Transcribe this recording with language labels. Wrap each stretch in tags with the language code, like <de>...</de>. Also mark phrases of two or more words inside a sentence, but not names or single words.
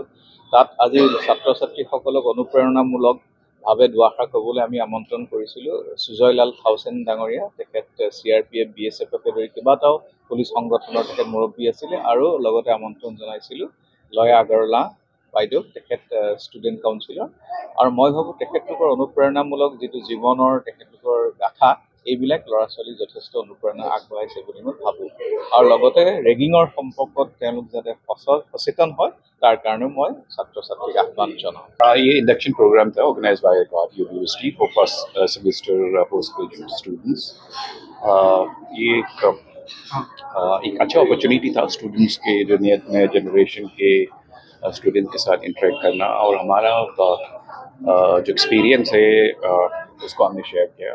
<as>তাত আজি ছাত্ৰ ছাত্ৰীসকলক অনুপ্ৰেৰণামূলকভাৱে দুআষাৰ ক'বলৈ আমি আমন্ত্ৰণ কৰিছিলোঁ সুজয়লাল থাউচেন ডাঙৰীয়া, তেখেত CRPF BSFকে ধৰি কেইবাটাও পুলিচ সংগঠনৰ তেখেত মুৰব্বী আছিলে, আৰু লগতে আমন্ত্ৰণ জনাইছিলোঁ লয়া আগৰৱালা বাইদেউ, তেখেত</as> <en>student counsellor.</en> <as>আৰু মই ভাবোঁ তেখেতলোকৰ অনুপ্ৰেৰণামূলক যিটো জীৱনৰ তেখেতলোকৰ গাথা, এইবিলাক ল'ৰা ছোৱালীক যথেষ্ট অনুপ্ৰেৰণা আগবঢ়াইছে বুলি মই ভাবোঁ। আৰু লগতে ৰেগিঙৰ সম্পৰ্কত তেওঁলোক যাতে সচেতন হয় তাৰ কাৰণেও মই ছাত্ৰ ছাত্ৰীক আহ্বান জনাওঁ।</as> <en>ये induction program था organize by God university for first semester post graduate students.</en> <hi>ये एक अच्छा अपॉर्चुनिटी था स्टूडेंट्स के जो नए जनरेशन के स्टूडेंट के साथ इंटरेक्ट करना, और हमारा जो एक्सपीरियंस है उसको हमने शेयर किया।</hi>